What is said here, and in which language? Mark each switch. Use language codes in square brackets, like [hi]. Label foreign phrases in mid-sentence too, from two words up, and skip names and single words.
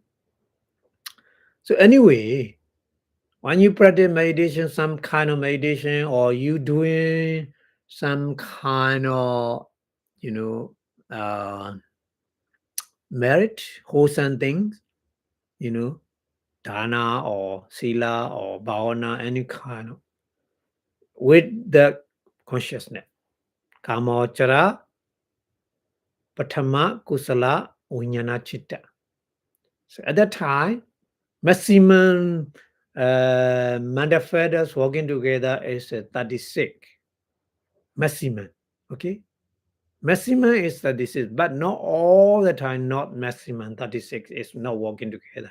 [en] So anyway, when you practice meditation, some kind of meditation, or you doing some kind of, merit, wholesome things, dana or sila or bhavana, any kind of, with the consciousness. [pi] Kamachara, patama, kusala, vinyana chitta. [en] So at that time, maximum manifestos working together is 36. Maximum. Okay? Maximum is 36, but not all the time, not maximum 36 is not working together.